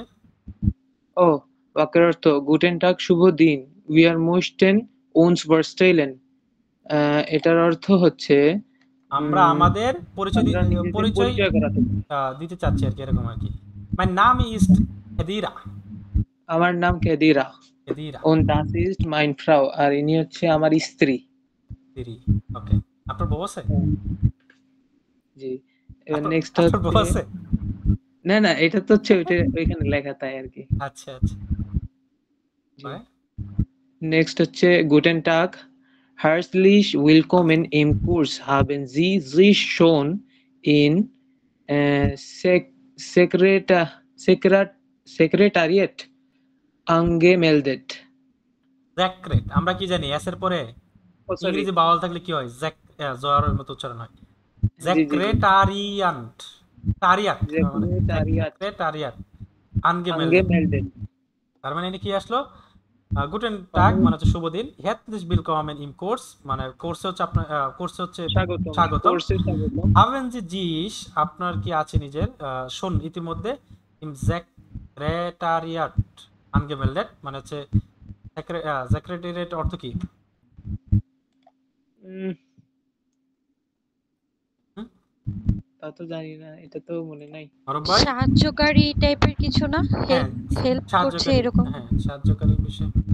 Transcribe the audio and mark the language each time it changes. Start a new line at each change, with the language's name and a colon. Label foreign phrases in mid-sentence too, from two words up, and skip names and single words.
Bangla: ও বাক্যের অর্থ
German: Guten Tag
Bangla: শুভ দিন,
German: wir möchten uns vorstellen.
Bangla: এটার অর্থ হচ্ছে আমরা আমাদের পরিচয় আমরা নিজেদের পরিচয় পরিচয় করাতে। দিতে চাচ্ছি আর কি, এরকম আর কি।
English: my name is
Bangla: খেদিরা। আমার নাম কেদিরা খেদিরা
German: und das ist mein Frau,
Bangla: আর ইনি হচ্ছে আমার স্ত্রী। দিরি। ওকে আপনার বউ আছে? জি এবার নেক্সট আপনার বউ হচ্ছে আছে? না না এটা তো হচ্ছে ওইখানে লেখা তাই আর কি। আচ্ছা আচ্ছা জি নেক্সট হচ্ছে
German: Guten Tag herzlich willkommen im Kurs haben Sie sich schon in Sekretariat angemeldet?
Bangla: জ্যাক্রেট আমরা কি জানি এস এর পরে ও সরি ইংরেজি বাওয়াল থাকলে কি হয়? জয়ের মতো উচ্চারণ হয়। জি জি জি জ্যাক্রেটারিয়ান্ট টারিয়াট মানে Sekretariat
German: Sekretariat angemeldet. angemeldet।
Bangla: তার মানে এখানে কি আসলো?
German: Guten Tag
Bangla: মানে হচ্ছে শুভ দিন,
German: herzlich willkommen im Kurs
Bangla: মানে কোর্সে হচ্ছে আপনার কোর্সে হচ্ছে স্বাগতম স্বাগতম। কোর্সে স্বাগতম।
German: haben Sie sich
Bangla: আপনার কি আছে নিজের শোন ইতিমধ্যে
German: im Sekretariat angemeldet
Bangla: মানে হচ্ছে সেক্রেটারিয়েট অর্থ কি? উম, হুম? তা তো জানি না, এটা তো মনে নাই। অরূপ ভাই? সাহায্যকারী টাইপের কিছু না, হ্যাঁ হেল্প করছে সাহায্যকারী, এরকম। হ্যাঁ সাহায্যকারী বিষয়।